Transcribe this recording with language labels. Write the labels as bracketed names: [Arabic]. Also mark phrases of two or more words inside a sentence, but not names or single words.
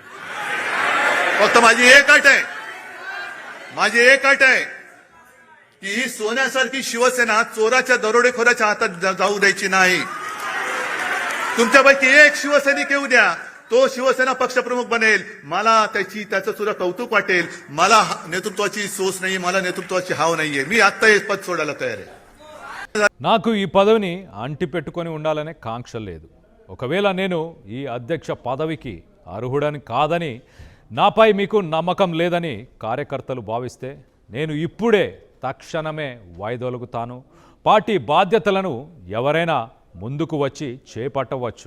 [Marathi] फक्त माझी एक अट आहे की ही सोन्यासारखी शिवसेना चोराच्या दरोडेखोराच्या हातात जाऊ द्यायची नाही. तुमच्यापैकी एक शिवसैनिक येऊ द्या, तो शिवसेना पक्षप्रमुख बनेल, मला त्याचं सुद्धा कौतुक वाटेल. मला नेतृत्वाची सोच नाही, मला नेतृत्वाची हाव नाहीये. मी आता हे पद सोडायला तयार आहे. [Telugu] నాకు ఈ పదవిని అంటి పెట్టుకొని ఉండాలనే కాంక్ష లేదు. ఒకవేళ నేను ఈ అధ్యక్ష పదవికి అర్హుడని కాదని, నాపై మీకు నమ్మకం లేదని కార్యకర్తలు భావిస్తే నేను ఇప్పుడే తక్షణమే వైదొలుగుతాను. పార్టీ బాధ్యతలను ఎవరైనా ముందుకు వచ్చి చేపట్టవచ్చు.